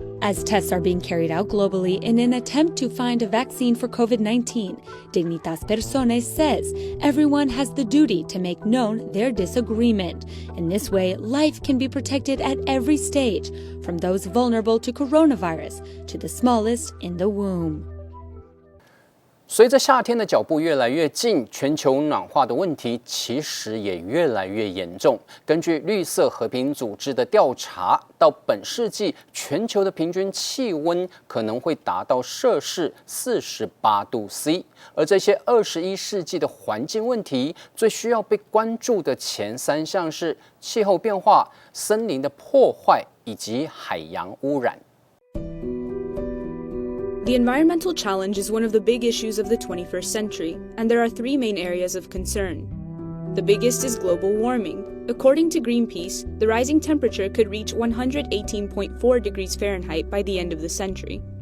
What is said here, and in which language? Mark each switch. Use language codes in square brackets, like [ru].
[en] As tests are being carried out globally in an attempt to find a vaccine for COVID-19, Dignitas Personae says everyone has the duty to make known their disagreement. In this way, life can be protected at every stage, from those vulnerable to coronavirus to the smallest in the womb. [zh] 随着夏天的脚步越来越近，全球暖化的问题其实也越来越严重。根据绿色和平组织的调查，到本世纪，全球的平均气温可能会达到摄氏48度 C。而这些21世纪的环境问题，最需要被关注的前3项是气候变化、森林的破坏以及海洋污染。 [en] The environmental challenge is one of the big issues of the 21st century, and there are 3 main areas of concern. The biggest is global warming. According to Greenpeace, the rising temperature could reach 118.4 degrees Fahrenheit by the end of the century.